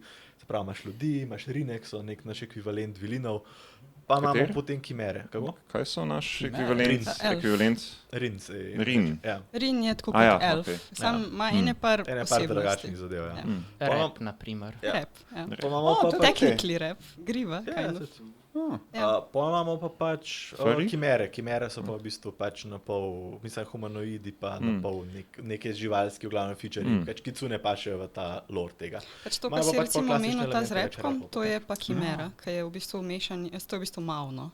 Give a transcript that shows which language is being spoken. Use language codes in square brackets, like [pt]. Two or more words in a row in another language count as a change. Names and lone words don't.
[sl] Se pravi, imaš ljudi, imaš rinek, so nek naš ekvivalent vilinov, pa imamo potem kimere. Kaj so naš ekvivalent? Rin. Rin je tako kot elf. Sam ima ene par posebnosti. drugačnih zadev, ja. Rap, na primer. Rap, ja. [en] Technically rap, griva, kind of. [sl] Potem imamo pa pač kimere. Kimere so pa v bistvu pač napol, mislim, humanoidi pa napol neke živalske v glavnem feature. Pač Kitsune pašejo v ta lore tega. Pač to, kar si recimo omenil ta z repkom, to je pa kimera, ki je v bistvu mešanje, to je v bistvu mavno.